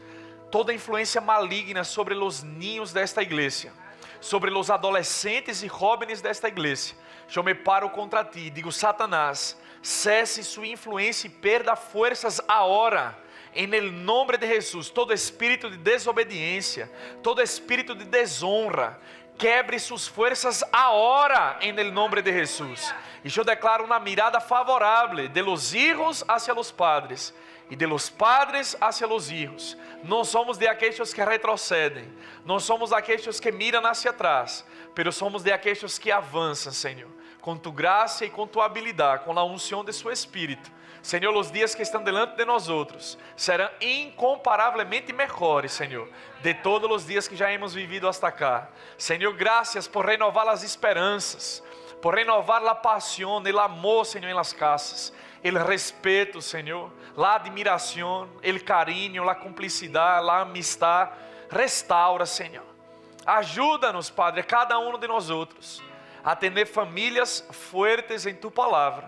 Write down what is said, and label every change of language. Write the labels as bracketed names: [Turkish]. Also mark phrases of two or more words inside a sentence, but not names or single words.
[Portuguese] Toda influência maligna sobre os ninhos desta igreja, sobre os adolescentes e jóvenes desta igreja, eu me paro contra ti e digo: Satanás, cesse sua influência e perda forças agora, em nome de Jesus. Todo espírito de desobediência, todo espírito de desonra, quebre suas forças agora, em nome de Jesus. E eu declaro uma [Spanish] mirada favorável de los hijos hacia los padres e de los padres hacia los hijos. [Portuguese] Não somos de aqueles que retrocedem, não somos aqueles que miram [Spanish] hacia atrás, pero [Portuguese] somos de aqueles que avançam, Senhor, com tu graça e com tu habilidade, com a unção de su Espírito. Senhor, os dias que estão [Spanish] delante de [Portuguese] nós outros serão incomparavelmente melhores, Senhor, de todos os dias que já [Spanish] hemos vivido hasta [Portuguese] cá. Senhor, graças por renovar as esperanças, por renovar a paixão, o amor, Senhor, em las casas, o respeito, Senhor, a admiração, o carinho, a cumplicidade, a amistad. Restaura, Senhor. Ajuda-nos, Padre, cada um de nós outros, a ter famílias fuertes em tu palavra.